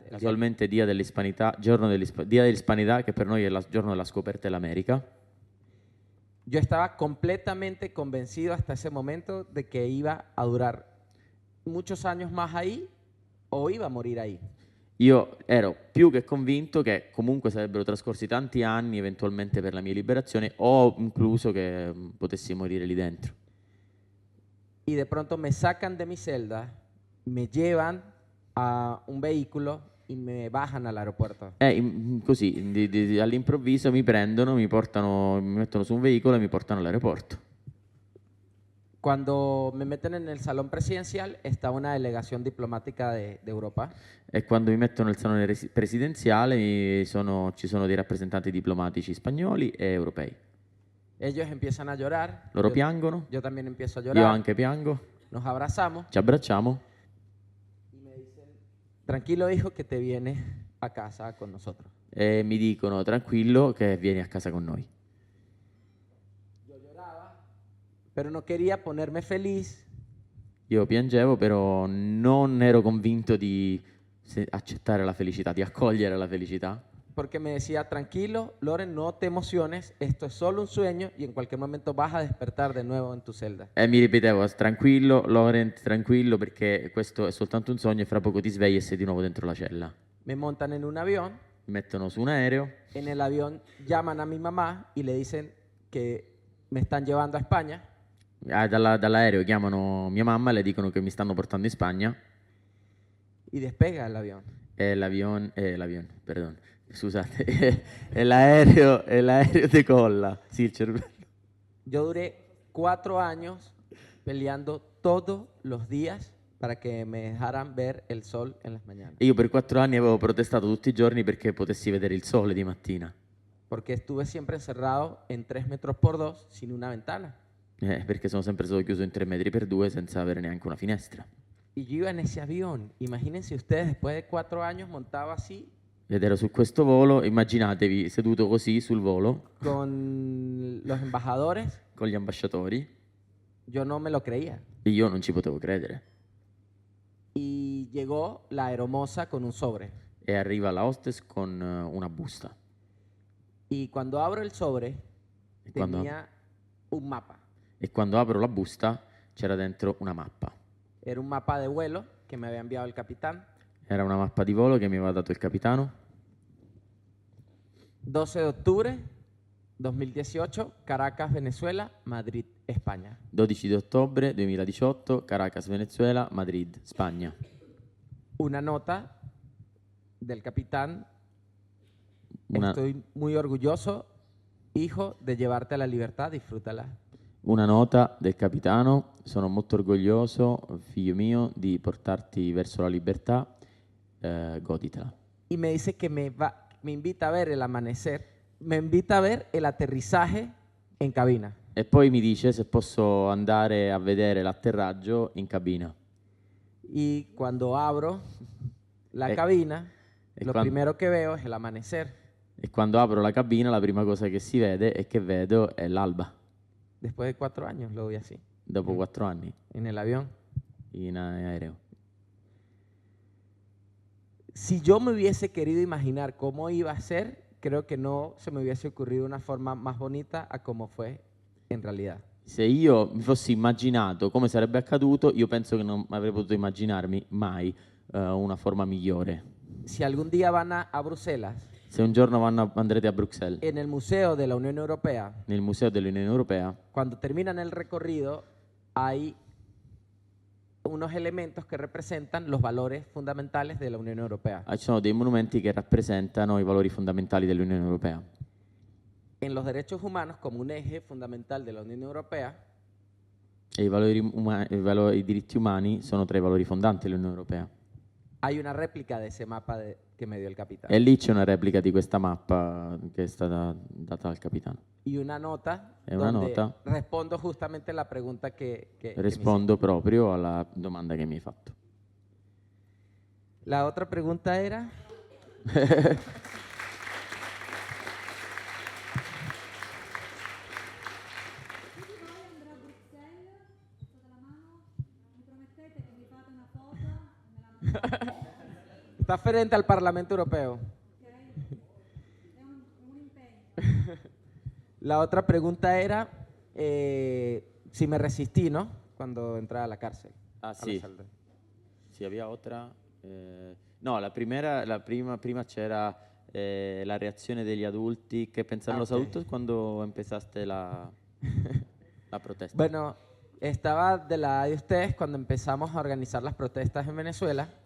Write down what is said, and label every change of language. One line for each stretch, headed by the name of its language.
Italian: casualmente Dia dell'Hispanità, Dia dell'Hispanità, che per noi è il giorno della scoperta dell'America,
Spanish: yo estaba completamente convencido hasta ese momento de que iba a durar muchos años más ahí o iba a morir ahí.
Italian: io ero più che convinto che comunque sarebbero trascorsi tanti anni eventualmente per la mia liberazione o incluso che potessi morire lì dentro.
Spanish: Y de pronto me sacan de mi celda, me llevan a un vehículo y me bajan al aeropuerto.
Italian: Così, all'improvviso mi prendono, mi mettono su un veicolo e mi portano all'aeroporto.
Spanish: Cuando me meten en el salón presidencial está una delegación diplomática de Europa.
Italian: E quando mi mettono nel salone presidenziale ci sono dei rappresentanti diplomatici spagnoli e europei.
Spanish: Ellos empiezan a llorar.
Italian: Loro piangono,
Spanish: Yo también empiezo a
Italian: io
Spanish: llorar.
Italian: anche piango,
Spanish: Nos abrazamos.
Italian: ci abbracciamo
Spanish: Y me dicen, tranquilo hijo que te vienes a casa con nosotros.
Italian: e mi dicono tranquillo che vieni a casa con noi.
Spanish: Pero no quería ponerme feliz
Italian: Io piangevo, però non ero convinto di accettare la felicità, di accogliere la felicità,
Spanish: porque me decía, tranquilo, Loren, no te emociones, esto es solo un sueño y en cualquier momento vas a despertar de nuevo en tu celda.
Italian: e mi ripetevo tranquillo, Laurent, tranquillo, perché questo è soltanto un sogno e fra poco ti svegli e sei di nuovo dentro la cella.
Spanish: Me montan en un avión,
Italian: Mi mettono su un aereo,
Spanish: en el avión llaman a mi mamá y le dicen que me están llevando a España.
Italian: dall'aereo chiamano mia mamma e le dicono che mi stanno portando in Spagna
Spanish: Y despega el avión.
Italian: e l'avion, perdon, scusate, e l'aereo decolla. Sì, il cervello.
Spanish: Yo duré 4 años peleando todos los días para que me dejaran ver el sol en las mañanas.
Italian: E io per 4 anni avevo protestato tutti i giorni perché potessi vedere il sole di mattina,
Spanish: Porque estuve siempre encerrado en 3 metros por 2 sin una ventana.
Italian: perché sono sempre stato chiuso in 3 metri per 2 senza avere neanche una finestra.
Spanish: Y yo iba en ese avión. Imagínense ustedes, después de 4 años montaba así
Italian: Ed ero su questo volo, immaginatevi seduto così sul volo
Spanish: con los embajadores.
Italian: con gli ambasciatori
Spanish: Yo no me lo creía.
Italian: e io non ci potevo credere.
Spanish: Y llegó la aeromoza con un sobre.
Italian: E arriva la hostess con una busta.
Spanish: Y cuando abro el sobre,
Italian: E quando,
Spanish: tenía un mapa.
Italian: e quando apro la busta c'era dentro una mappa.
Spanish: Era un mapa de vuelo que me había enviado el capitán.
Italian: Era una mappa di volo che mi aveva dato il capitano.
Spanish: 12 de octubre 2018, Caracas, Venezuela, Madrid, España.
Italian: 12 di ottobre 2018, Caracas, Venezuela, Madrid, Spagna.
Spanish: Una nota del capitán.
Italian: Una,
Spanish: Estoy muy orgulloso, hijo, de llevarte a la libertad, disfrútala.
Italian: una nota del capitano. Sono molto orgoglioso, figlio mio, di portarti verso la libertà. Goditela.
Spanish: Y me dice que me invita a ver el amanecer, me invita a ver el aterrizaje en cabina.
Italian: E poi mi dice se posso andare a vedere l'atterraggio in cabina.
Spanish: Y cuando abro la
Italian: E-
Spanish: cabina,
Italian: e
Spanish: lo
Italian: quan-
Spanish: primero que veo es el amanecer.
Italian: E quando apro la cabina la prima cosa che si vede e che vedo è l'alba,
Spanish: Después de 4 años lo vi así,
Italian: dopo 4 anni
Spanish: en el avión.
Italian: in aereo.
Spanish: Si yo me hubiese querido imaginar cómo iba a ser, creo que no se me hubiese ocurrido una forma más bonita a como fue en realidad.
Italian: Se io mi fossi immaginato come sarebbe accaduto, io penso che non avrei potuto immaginarmi mai una forma migliore.
Spanish: Si algún día van a Bruselas,
Italian: Se un giorno andrete a Bruxelles,
Spanish: en el Museo de la Unión Europea,
Italian: nel Museo dell'Unione Europea,
Spanish: cuando terminan el recorrido, hay unos elementos que representan los valores fundamentales de la Unión Europea.
Italian: ci sono dei monumenti che rappresentano i valori fondamentali dell'Unione Europea.
Spanish: En los derechos humanos, como un eje fundamental de la Unión Europea,
Italian: E i diritti umani sono tra i valori fondanti dell'Unione Europea.
Spanish: hay una réplica de ese mapa que me dio el capitán.
Italian: E lì c'è una replica di questa mappa che è stata data al capitano.
Spanish: Y una nota
Italian: E una
Spanish: donde
Italian: nota.
Spanish: respondo justamente la pregunta que me
Italian: Rispondo proprio alla domanda che mi hai fatto.
Spanish: hiciste. La otra pregunta era, está frente al Parlamento Europeo. La otra pregunta era si me resistí, ¿no? Cuando entré a la cárcel. Ah, a la
Italian: sì.
Spanish: celda. Sì, había otra.
Italian: No, prima c'era la reazione degli adulti.
Spanish: ¿Qué pensaron los Ok. adultos cuando empezaste la protesta? Bueno, estaba del lado de ustedes cuando empezamos a organizar las protestas en Venezuela